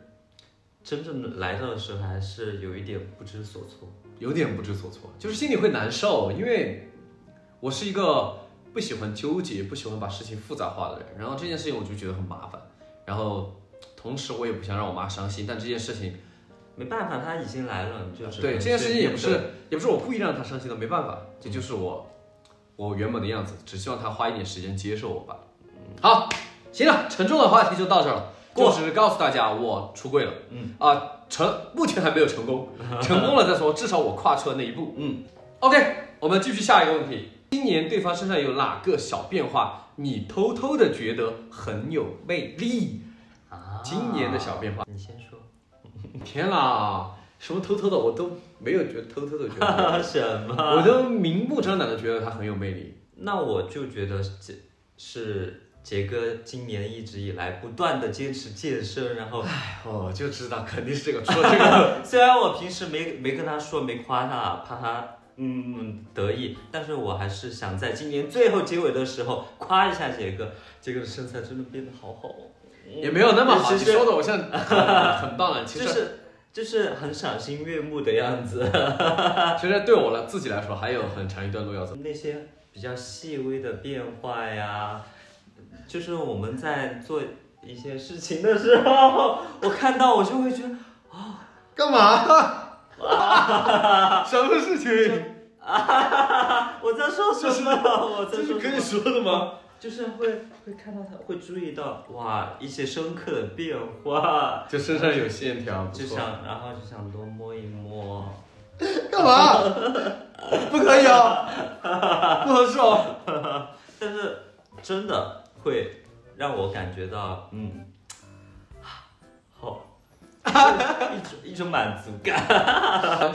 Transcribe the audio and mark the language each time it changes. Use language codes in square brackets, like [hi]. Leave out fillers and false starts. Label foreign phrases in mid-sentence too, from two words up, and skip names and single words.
[zh] 真正來到的時候，還是有一點不知所措，有點不知所措，就是心裡會難受，因為我是一個不喜歡糾結、不喜歡把事情複雜化的人。然後這件事情我就覺得很麻煩，然後同時我也不想讓我媽傷心，但這件事情沒辦法，她已經來了，就是對，這件事情也不是我故意讓她傷心的，沒辦法，這就是我原本的樣子，只希望她花一點時間接受我吧。好，行了，沉重的話題就到這兒了，就是告訴大家我出櫃了，目前還沒有成功，成功了再說，至少我跨出了那一步。OK，我們繼續下一個問題。今年對方身上有哪個小變化，你偷偷的覺得很有魅力？今年的小變化，你先說。天啦，什麼偷偷的我都沒有覺得偷偷的覺得什麼？我都明目張膽的覺得他很有魅力。那我就覺得是杰哥今年一直以來不斷的堅持健身，然後我就知道肯定是這個說這個。雖然我平時沒跟他說，沒誇他，怕他得意，但是我還是想在今年最後結尾的時候誇一下杰哥，杰哥的身材真的變得好好。也沒有那麼好，你說的我現在很棒了，其實就是很賞心悅目的樣子。其實對我自己來說還有很長一段路要走。那些比較細微的變化呀，就是我們在做一些事情的時候，我看到我就會覺得幹嘛？什麼事情？我在說什麼？這是可以說的嗎？就是會看到他，會注意到一些深刻的變化，就身上有線條，然後就想多摸一摸。幹嘛？不可以哦，不合適哦。但是真的會讓我感覺到，好，一種滿足感。